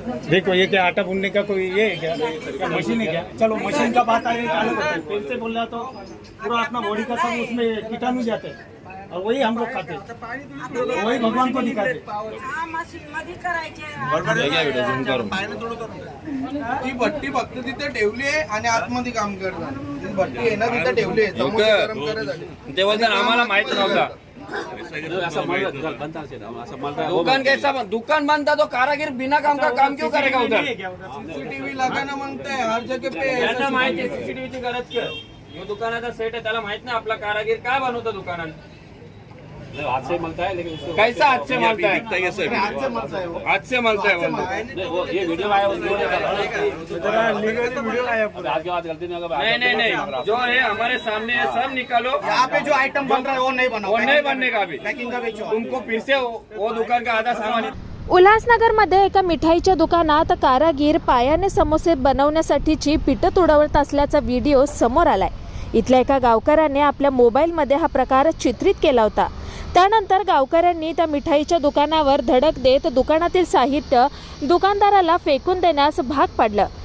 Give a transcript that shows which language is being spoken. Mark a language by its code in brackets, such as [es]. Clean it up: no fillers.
[hi] देखो ये क्या आटा भूनने का कोई ये है क्या मशीन है क्या? चलो मशीन का बात आए चालू करते हैं। फिर से बोल रहा तो पूरा अपना बॉडी का सब उसमें कीटाणु जाते हैं और वही हम लोग खाते हैं, वही भगवान को दिखाते हैं। [mr] ती भट्टी फक्त तिथे ठेवली आहे आणि आतमध्ये काम करतात. ती भट्टी आहे ना तिथे ठेवली आहे समोसे गरम करायसाठी. ते बोलतात आम्हाला माहित नव्हता [hi] दुकान कैसा दुकान बनता तो कारागिर बिना काम का काम क्यों करेगा उधर? सीसीटीव्ही लगाना मांगता है हर जगह पे. [mr] त्यांना माहिती आहे सीसीटीव्हीची गरज काय? जो दुकानाचा सेट आहे त्याला माहित नाही आपला कारागीर काय बनवतो दुकानात. [hi] हाथ से मलता है लेकिन उसको कैसा हाथ से मलता है? हाथ से मलता है वो. हाथ से मलता है बोलतो. नहीं, वो ये वीडियो आया उसको आज के बाद गलती नहीं होगा। नहीं जो है हमारे सामने है सब निकालो. यहाँ पे जो आइटम बन रहा है वो नहीं बना. वो नहीं बनने का अभी. पैकिंग का बेचो. तुमको फिर से वो दुकान का आधा सामान [mr] उल्हासनगरमध्ये एका मिठाईच्या दुकानात कारागीर पायाने समोसे बनवण्यासाठीची पीठं तुडवत असल्याचा व्हिडिओ समोर आलाय. इथल्या एका गावकऱ्याने आपल्या मोबाईलमध्ये हा प्रकार चित्रित केला होता. त्यानंतर गावकऱ्यांनी त्या मिठाईच्या दुकानावर धडक देत दुकानातील साहित्य दुकानदाराला फेकून देण्यास भाग पाडलं.